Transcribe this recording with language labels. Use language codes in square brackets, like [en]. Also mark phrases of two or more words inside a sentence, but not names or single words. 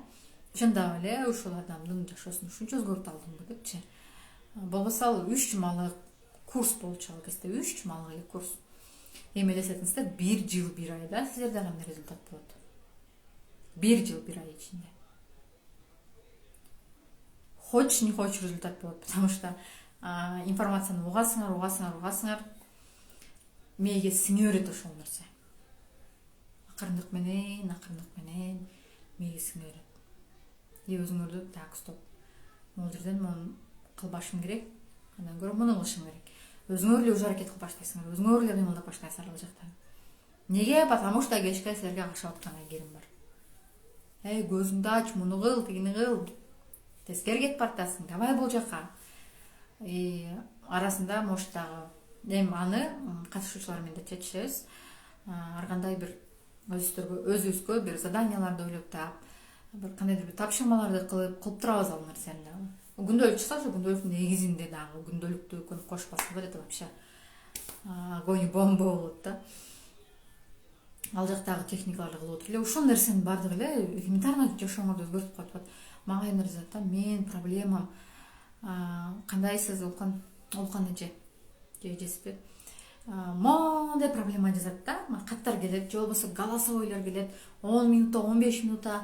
[ky] Чындап эле ушул адамдын жашоосун ушунча өзгөртүп алдымбы депчи. Болбосо ал 3 жумалык курс болчу ал кезде, 3 жумалык эле курс. Эми элестетиңиздер, 1 жыл 1 айда силерде кандай результат болот? 1 жыл 1 ай ичинде. [ru] Хочешь, не хочешь [ky] результат болот, [ru] потому что [ky] информацияны угасыңар, мээге сиңе берет ошол нерсе. Акырындык менен мээге сиңе берет. Өзүңөрдү так, стоп. Могул жерден муну кылбашым керек, андан көрө муну кылышым керек. Өзүңөр эле аракет кылып баштайсыңар, өзүңөр эле кыймылдап баштайсыңар ал жакта. Неге? [ru] Потому что [ky] кечке силерге кашап аткан айгерим бар. Көзүңдү ач, муну кыл, тигини кыл. Тескери кетип баратасың, давай бул жака. Арасында может дагы эми аны катышуучулар менен да чечишебиз. Ар кандай бир өзүбүзгө бир заданияларды ойлоп таап, бир кандайдыр бир тапшырмаларды кылып турабыз ал нерсени дагы. Күндөлүк чыкса, ошо күндөлүктүн негизинде дагы күндөлүктү күн кошпаса болот, [ru] это вообще огонь и бомба [ky] болот да. Ал жактагы техникаларды кылып отуруп эле ушул нерсенин баардыгы эле элементарно жашооңорду өзгөртүп коюп атат. Мага эми жазат да, мен проблемам кандайсыз Улкан эже, эжеспи? Моундай проблема жазат да, каттар келет, же болбосо голосовойлор келет, 10 минутта, 15 минутта.